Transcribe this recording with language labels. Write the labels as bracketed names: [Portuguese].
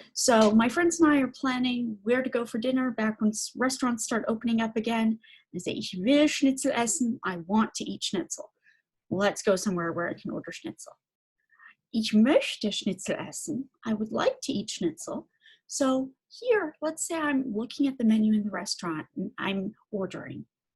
[English] So my friends and I are planning where to go for dinner back when restaurants start opening up again. I say, [German] ich will Schnitzel essen. [English] I want to eat Schnitzel. Let's go somewhere where I can order Schnitzel. [German] Ich möchte Schnitzel essen. [English] I would like to eat Schnitzel. So here, let's say I'm looking at the menu in the restaurant and I'm ordering.